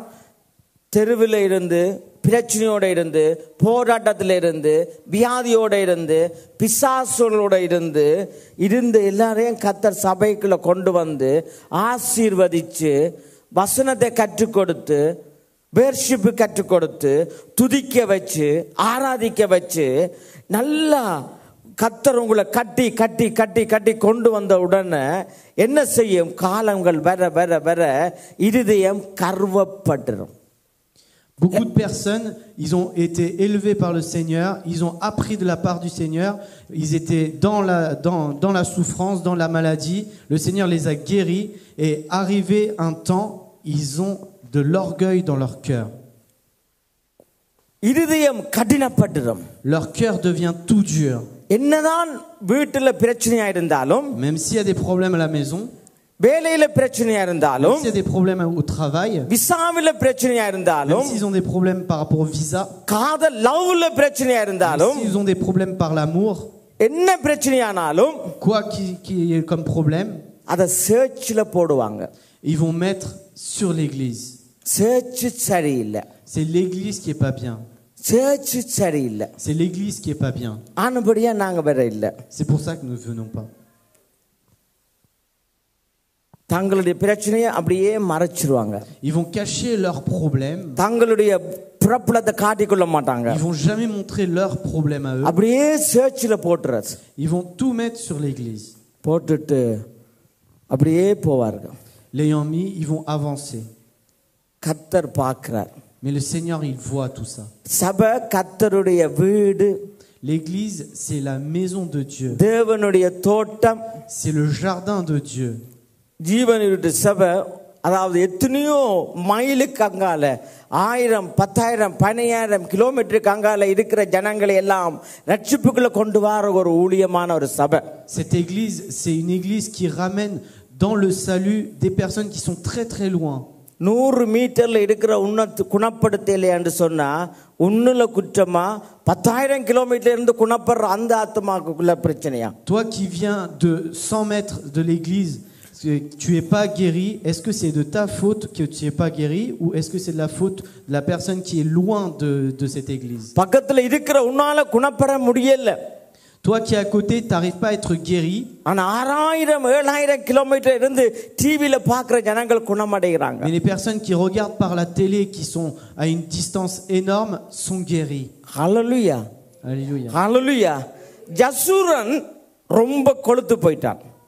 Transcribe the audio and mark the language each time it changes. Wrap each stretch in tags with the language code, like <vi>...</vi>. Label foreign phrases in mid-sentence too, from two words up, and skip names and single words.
<ta>தெருவில் இருந்து, பிரச்சனையோட இருந்து, போராட்டத்தில் இருந்து, வியாதியோட இருந்து, பிசாசுகளோட இருந்து எல்லாரையும் கர்த்தர் சபைக்குள்ள கொண்டு வந்து ஆசீர்வதிச்சு வசனத்தை கற்றுக் கொடுத்து வேர்ஷிப் கற்றுக் கொடுத்து துதிக்க வச்சு ஆராதிக்க வச்சு நல்லா கர்த்தர் உங்களை கட்டி கட்டி கட்டி கட்டி கொண்டு வந்த உடனே என்ன செய்யும்? காலங்கள் வர வர வர இருதயம் கர்வப்பட்டுரும்.</ta> <fr>Beaucoup de personnes, ils ont été élevés par le Seigneur, ils ont appris de la part du Seigneur, ils étaient dans la souffrance, dans la maladie, le Seigneur les a guéris et arrivé un temps, ils ont de l'orgueil dans leur cœur.</fr> <ta>இருதயம் கடினப்பட்டுரும்.</ta> <fr>Leur cœur devient tout dur.</fr> <ta>என்னதான் வீட்டுல பிரச்சனையா இருந்தாலும்,</ta> <fr>Même s'il y a des problèmes à la maison,</fr> <ta>வேலையில பிரச்சனையா</ta> <fr>même</fr> <ta>இருந்தாலும்,</ta> <fr>s'il y a des problèmes au travail,</fr> <ta>விசாவில பிரச்சனையா</ta> <fr>même</fr> <ta>இருந்தாலும்,</ta> <fr>s'ils ont des problèmes par rapport au visa,</fr> <ta>காதல் லவ்ல பிரச்சனையா</ta> <fr>même</fr> <ta>இருந்தாலும்,</ta> <fr>s'ils ont des problèmes par l'amour,</fr> <ta>என்ன பிரச்சனையானாலும்</ta> <fr>quoi qu'il y ait comme problème,</fr> <ta>அத சர்ச்ல போடுவாங்க.</ta> <fr>ils vont mettre sur l'église.</fr> <ta>சர்ச் சரியில்லை,</ta> <fr>C'est l'église qui est pas bien.</fr> <ta>சர்ச் சரியில்லை,</ta> <fr>C'est l'église qui est pas bien.</fr> <ta>ஆனபடியா நாங்க வேற இல்லை.</ta> <fr>C'est pour ça que nous ne venons pas.</fr> <ta>தங்களுடைய பிரச்சனையை அப்படியே மறைச்சிருவாங்க.</ta> <fr>Ils vont cacher leurs problèmes.</fr> <ta>தங்களுடைய பிரபலத்தை காட்டிக்கொள்ள மாட்டாங்க.</ta> <fr>Ils vont jamais montrer leurs problèmes à eux.</fr> <ta>அப்படியே சர்ச்சில் போட்டுறது.</ta> <fr>Ils vont tout mettre sur l'église.</fr> <ta>போட்டுட்டு அப்படியே போவார்கள்.</ta> <fr>L'ayant mis, ils vont avancer.</fr> <ta>கர்த்தர் பார்க்கிறார்.</ta> <fr>Mais le Seigneur, il voit tout ça.</fr> <ta>சபை கர்த்தருடைய வீடு.</ta> <fr>L'église, c'est la maison de Dieu.</fr> <ta>தேவனுடைய தோட்டம்.</ta> <fr>C'est le jardin de Dieu.</fr> <ta>ஜீவனுடைய சபை, அதாவது எத்தனையோ மைலுக்கு அங்கால 1000, 10,000, 12,000 கிலோமீட்டருக்கு அங்கால இருக்கிற ஜனங்களை எல்லாம் ரட்சிப்புக்குள்ள கொண்டு வர ஒரு ஊழியமான ஒரு சபை.</ta> <fr>Cette église, c'est une église qui ramène dans le salut des personnes qui sont très très loin.</fr> <ta>100 மீட்டர்ல இருக்கிற குணப்படுத்தலை என்று சொன்னா உன்னுல குற்றமா 10,000 கிலோமீட்டர்ல இருந்து குணப்படுற அந்த ஆத்மாக்குள்ள பிரச்சனையா?</ta> <fr>Toi qui viens de 100 mètres de l'église, tu es pas guéri, est-ce que c'est de ta faute que tu es pas guéri ou est-ce que c'est de la faute de la personne qui est loin de cette église?</fr> <ta>பக்கத்துல இருக்கிற உன்னால குணப்பட முடியல.</ta> <fr>Toi qui es à côté, tu n'arrives pas à être guéri.</fr> <ta>ஆனா 6000, 7000 கிலோமீட்டர் இருந்து டிவில பார்க்கிற ஜனங்கள் குணமடைகிறாங்க.</ta> <fr>Mais les personnes qui regardent par la télé, qui sont à une distance énorme, sont guéries.</fr> <ta>ஹல்லேலூயா.</ta> <fr>Alléluia.</fr> <ta>ஹல்லேலூயா. ஜசூரன் ரொம்ப கொழுத்து போயிட்டான்.</ta>